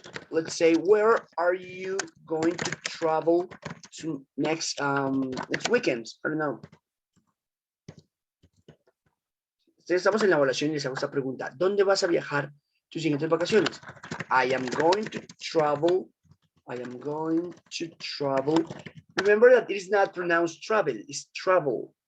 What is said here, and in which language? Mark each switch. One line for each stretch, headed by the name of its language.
English: Let's say, where are you going to travel to next weekend? I don't know.
Spanish: Estamos en la evaluación y les hago esta pregunta. ¿Dónde vas a viajar tus siguientes vacaciones.
English: I am going to travel. I am going to travel. Remember that it is not pronounced travel, it's travel.